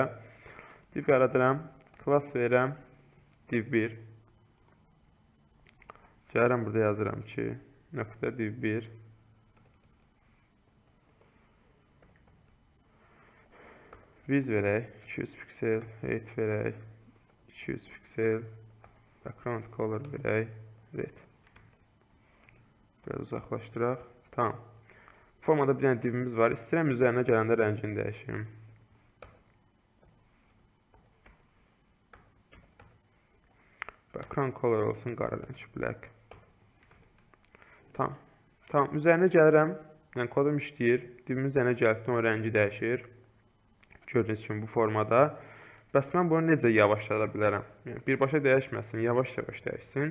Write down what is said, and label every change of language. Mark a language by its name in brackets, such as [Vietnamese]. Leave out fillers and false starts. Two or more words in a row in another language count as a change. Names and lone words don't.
[Azerbaijani] Div yaradıram, class verirəm, div1. Gəlirəm, burada yazıram ki, nöqtə div1. Viz verək, 200 piksel, height verək, 200 piksel, [English] background color [Azerbaijani] verək, red. Biraz uzaqlaşdıraq. Tamam. Formada bir dənə divimiz var. İstəyirəm üzərinə gələndə rəngini dəyişim. [English] Background color [Azerbaijani] olsun qara rəng, black. Tamam. Tamam. Üzərinə gəlirəm. Yəni kodum işləyir. Divimin üzərinə gəldikdə o rəngi dəyişir. Gördüyünüz kimi bu formada. Bəs mən bunu necə yavaşlada bilərəm? Yəni, birbaşa dəyişməsin, yavaş-yavaş dəyişsin.